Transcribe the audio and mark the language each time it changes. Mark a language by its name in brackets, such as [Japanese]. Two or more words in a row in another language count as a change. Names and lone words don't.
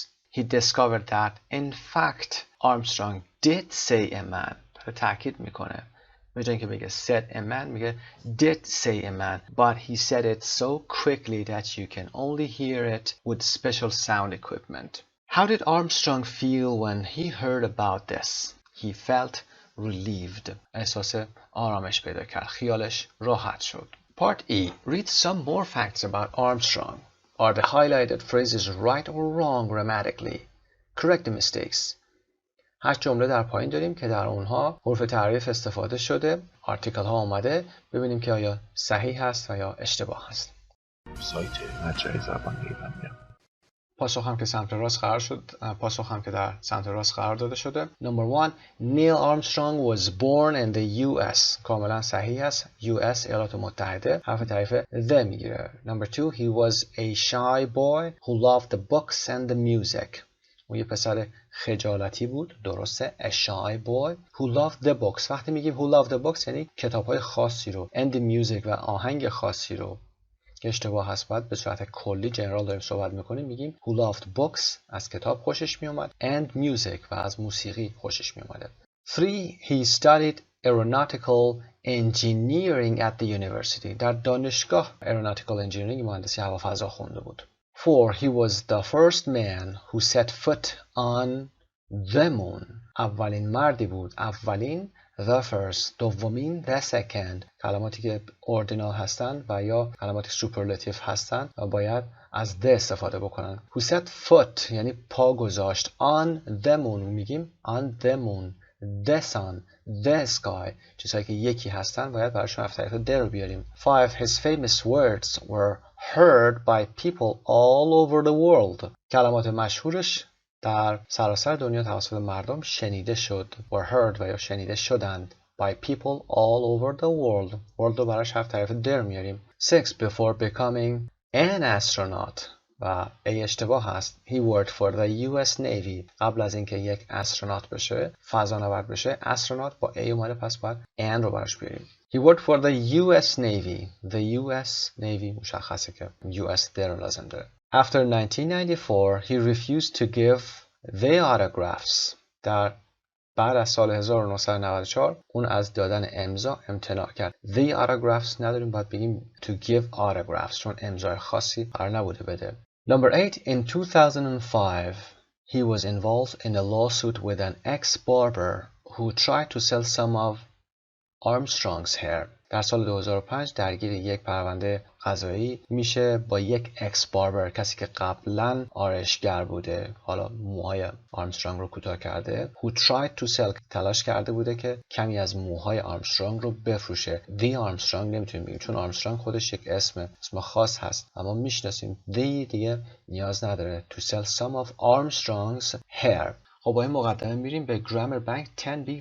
[English] He discovered that, in fact, Armstrong did say a man. [Persian] تأکید میکنه. به جای اینکه بگه [English] said a man میگه did say a man, but he said it so quickly that you can only hear it with special sound equipment. How did Armstrong feel when he heard about this? He felt relieved. [Persian] احساس آرامش پیدا کرد. خیالش راحت شد. [English] Part E. Read some more facts about Armstrong. Are the highlighted phrases right or wrong grammatically? Correct the mistakes. [Persian] 8 جمله در پایین داریم که در اونها حروف تعریف استفاده شده، آرتیکل ها اومده. ببینیم که آیا صحیح هست و یا اشتباه هست. سایت مجموعه زبان ایرانی. پاسخ هم که سمت راست قرار شد، پاسخ هم که در سمت راست قرار داده شده. [English] Number 1, Neil Armstrong was born in the US. [Persian] کاملا صحیح است. US ایالات متحده. حرف تعریف the میگیره. [English] Number 2, he was a shy boy who loved the books and the music. [Persian] اون یه پسر خجالتی بود. درسته. [English] A shy boy who loved the books. [Persian] وقتی میگیم [English] who loved the books [Persian] یعنی کتاب‌های خاصی رو [English] and the music [Persian] و آهنگ خاصی رو، که اشتباه هست. باید به صورت کلی جنرال داریم صحبت میکنیم، میگیم [English] who loved books [Persian] از کتاب خوشش میومد [English] and music [Persian] و از موسیقی خوشش میومده. [English] 3, he studied aeronautical engineering at the university. [Persian] در دانشگاه [English] aeronautical engineering [Persian] مهندسی هوافضا خونده بود. [English] For he was the first man who set foot on the moon. [Persian] اولین مردی بود. اولین [English] the first. [Persian] دومین [English] the second. [Persian] کلماتی که ordinal هستن و یا کلماتی superlative هستن و باید از the استفاده بکنن. [English] Who set foot [Persian] یعنی پا گذاشت. [English] On the moon میگیم on the moon. The sun, the sky. [Persian] چیزهایی که یکی هستن باید براشون رفت طریق the رو بیاریم. [English] 5. His famous words were heard by people all over the world. [Persian] کلمات مشهورش در سراسر دنیا توسط مردم شنیده شد. [English] were heard [Persian] و یا شنیده شدند. [English] by people all over the world. [Persian] world رو براش رفت طریق the رو میاریم. 6. [English] Before becoming an astronaut. [Persian] و A اشتباه هست. [English] He worked for the US Navy. [Persian] قبل از اینکه یک استرونات بشه، فضانورد بشه، استرونات با A اومده، پس باید N رو براش بیاریم. [English] He worked for the US Navy. The US Navy [Persian] مشخصه که US در لازم داره. [English] After 1994, he refused to give the autographs. [Persian] بعد از سال 1994 اون از دادن امضا امتناع کرد. [English] The autographs [Persian] نداریم، باید بگیم [English] to give autographs [Persian] چون امضای خاصی قرار نبوده بده. [English] Number 8. In 2005, he was involved in a lawsuit with an ex-barber who tried to sell some of Armstrong's hair. [Persian] در سال 2005 درگیر یک پرونده قضایی میشه با یک اکس باربر، کسی که قبلا آرایشگر بوده، حالا موهای آرمسترانگ رو کوتاه کرده. [English] Who tried to sell [Persian] تلاش کرده بوده که کمی از موهای آرمسترانگ رو بفروشه. The آرمسترانگ نمیتونیم بگیم چون آرمسترانگ خودش یک اسم خاص هست، اما میشناسیم. The دیگه نیاز نداره. [English] To sell some of Armstrong's hair. [Persian] خب با این مقدمه میریم به [English] Grammar Bank [Persian] 10B.